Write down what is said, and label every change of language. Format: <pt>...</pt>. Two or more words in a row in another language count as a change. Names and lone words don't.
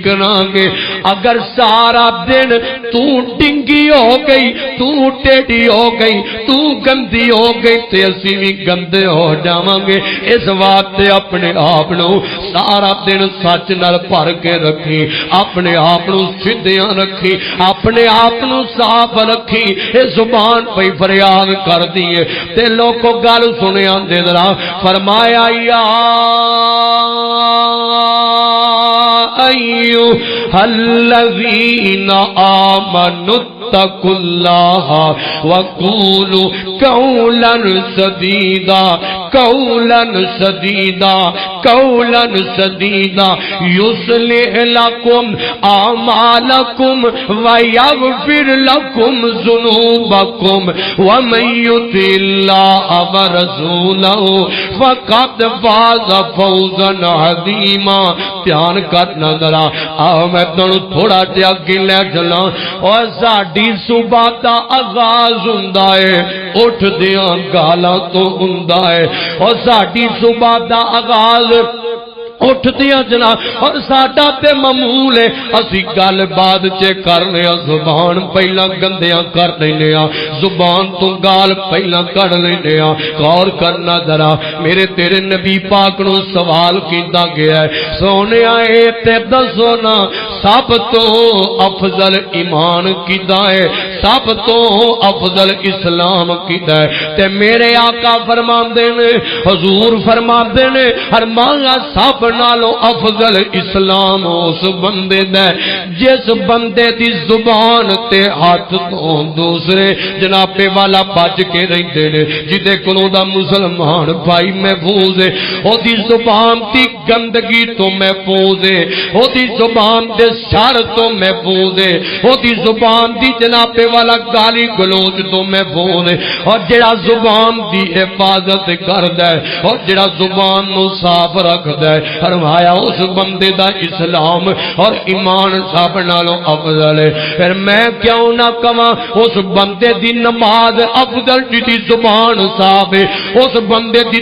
<pa>رہاں گے اگر سارا دن تو ڈنگی ہو گئی تو ٹیڑھی ہو گئی تو گندی ہو گئی تے اسی بھی گندے ہو جاواں گے اس واسطے اپنے آپ نو سارا دن سچ نال بھر کے رکھی اپنے آپ نو سدھیاں رکھی اپنے آپ نو صاف رکھی اے زبان پہ فریاد کر دیے تے لوگوں گل سنے آندے ذرا فرمایا یا</pa> <ar>ایھا الذین آمنوا اتقوا اللہ وقولوا قولا سدیدا قولا سدیدا قولا سدیدا یصلح لکم اعمالکم ویغفر لکم ذنوبکم ومن یطع اللہ ورسولہ فقد فاز فوزا عظیما</ar> <pa>دھیان کرنا ذرا آؤ میں تنوں تھوڑا جہا اگے لے چلاں اور ساڈی صبح دا آغاز ہوندا ہے اٹھ دیاں گالاں تو ہوندا ہے اور ساڈی صبح دا آغاز اٹھ دیا جناب اور ساڈا تے معمول ہے اسی گل بعد چے کرنے زبان پہلا گندیاں کر لینے زبان تو گال پہلا کر لینے غور کرنا ذرا میرے تیرے نبی پاک نو سوال کیتا گیا ہے سونے اے تے دسو نا سب تو افضل ایمان کیتا ہے سب تو افضل اسلام کیتا ہے تے میرے آقا فرماندے نے حضور فرماندے نے فرمایا سب نالو افضل اسلام اس بندے دا جس بندے دی زبان تے ہاتھ تو دوسرے جناب والا بچ کے رہندے نے جدے کولوں دا مسلمان بھائی محفوظ ہے او دی زبان دی گندگی تو محفوظ ہے او دی زبان دے شر تو محفوظ ہے او دی زبان دی جناب والا گالی گلوچ تو محفوظ ہے اور جڑا زبان دی حفاظت کردا ہے اور جڑا زبان نو صاف رکھدا ہے فرمایا اس بندے دا اسلام اور ایمان سب نالوں افضل ہے پھر میں کیوں نہ کہاں اس بندے دی نماز افضل جدی زبان صاف ہے اس بندے دی</pa>